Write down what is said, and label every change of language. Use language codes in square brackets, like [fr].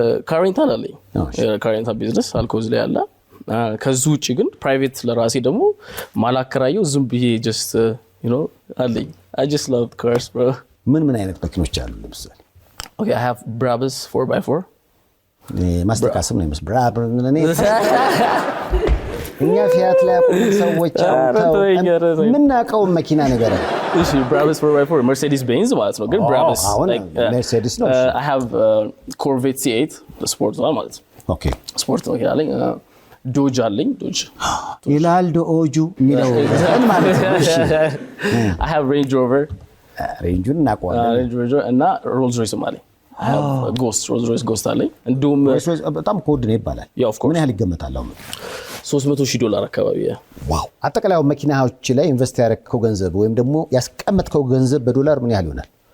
[am] ካሬንታል አለኝ። ካሬንታል ቢዝነስ አልኮዝ ላይ አለ። ከዚህ ውጪ ግን ፕራይቬት ለራሴ ደግሞ ማላከራየው ዝም ብዬ ጀስት you know አለኝ። [en] I just love cars bro። [am] ምን አይነት መኪኖች አሉ ለምሳሌ? [en] Okay, I have Brabus 4x4 [am] ማስተካከል ነው የሚመስል ብራብር እኔ እኛ ፊያት ላይ ሰዎች ምናቀው መኪና ነገር ነው። እሺ Brabus 4x4 Mercedes Benz ማለት ነው፣ ግን Brabus [en] like Mercedes [am] ነው። [en] I have Corvette C8 [am] ስፖርት ነው ማለት ነው። ኦኬ ስፖርት ነው ያለኝ። ዶጅ አለኝ። ዶጅ ይላል ዶጁ የሚለው ማለት ነው። እሺ [en] I have Range Rover [am] ሬንጁን እናውቀዋለን። Range Rover እና Rolls Royce አለኝ። Ghost Rolls Royce Ghost አለኝ። እንደውም በጣም ኮድ ነው ይባላል። ምን ያህል ይገመታል? አሁን $300,000 አካባቢ። ዋው! አጠቃላይ መኪናዎች ላይ ኢንቨስት ያደረግከው ገንዘብ ወይም ደግሞ ያስቀመጥከው ገንዘብ በዶላር ምን ያህል ይሆናል?